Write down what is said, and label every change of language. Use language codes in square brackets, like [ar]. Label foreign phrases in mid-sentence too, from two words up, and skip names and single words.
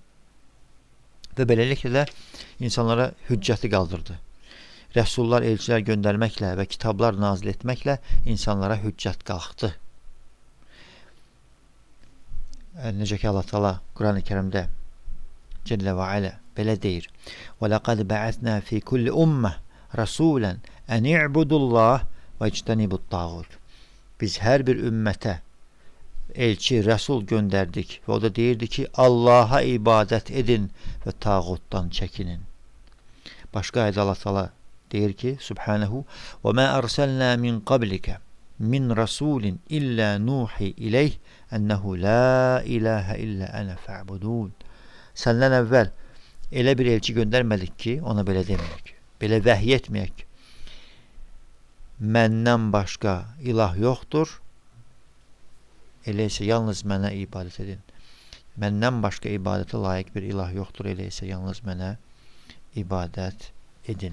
[az] Və beləliklə də insanlara hüccəti qaldırdı. Rəsullar, elçilər göndərməklə və kitablar nazil etməklə insanlara hüccət qalxdı. Necə ki Allah Taala Quran-ı Kərimdə [ar] جل وعلا [az] belə deyir: [ar] "ولقد بعثنا في كل أمة رسولا أن اعبدوا الله واجتنبوا الطاغوت." [az] Biz hər bir ümmətə elçi, rəsul göndərdik və o da deyirdi ki, Allaha ibadət edin və tağutdan çəkinin. Başqa ayədə Allah Taala deyir ki, Subhanahu: [ar] "وما أرسلنا من قبلك من رسول إلا نوحي إليه أنه لا إله إلا أنا فاعبدون." [az] Səndən əvvəl elə bir elçi göndərmədik ki, ona belə deməyək, belə vəhiy etməyək. Məndən başqa ilah yoxdur, elə isə yalnız mənə ibadət edin. Məndən başqa ibadətə layiq bir ilah yoxdur, elə isə yalnız mənə ibadət edin.